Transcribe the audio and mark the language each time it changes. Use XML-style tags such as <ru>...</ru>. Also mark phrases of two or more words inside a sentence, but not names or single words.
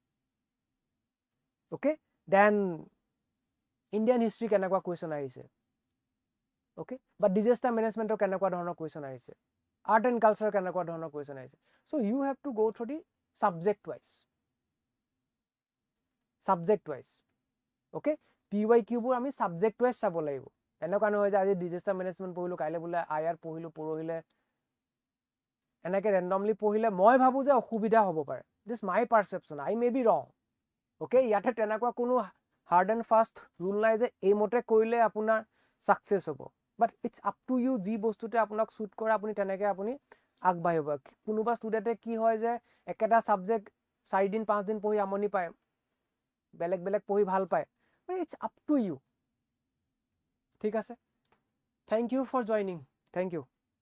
<en>okay then Indian history</en> <as>কেনেকুৱা কোৱেশ্চন আহিছে ওকে বা</as> <en>disaster management</en> <as>কেনেকুৱা ধৰণৰ কোৱেশ্চন আহিছে</as> <en>art and culture</en> <as>কেনেকুৱা ধৰণৰ কোৱেশ্চন আহিছে</as> <en>so you have to go through the subject wise okay</en> <as>PYQ বোৰ আমি</as> <en>subject wise</en> <as>চাব লাগিব এনেকুৱা নহয় যে আজি</as> <en>disaster management</en> <as>পঢ়িলো কাইলে বুলে আইআৰ পঢ়িলো পৰহিলে এনেকে ৰেন্ডমলি পঢ়িলে মই ভাবো যে অসুবিধা হ'ব পাৰে</as> <en>this my perception I may be wrong okay</en> <as>ইয়াতে তেনেকুৱা কোনো</as> <en>hard and fast rule</en> <as>নাই যে এই মতে কৰিলে আপোনাৰ সাকসেস হ'ব</as> <en>but it's up to you</en> <as>যি বস্তুতে আপোনাক সুট কৰে আপুনি তেনেকে আপুনি আগবাঢ়িব কোনোবা ষ্টুডেন্টে কি হয় যে একেটা সাবজেক্ট 4 দিন 5 দিন পঢ়ি আমনি পায় বেলেগ বেলেগ পঢ়ি ভাল পায়</as> <en>it's up to you</en> <as>ঠিক আছে</as> <en>thank you for joining thank you</en>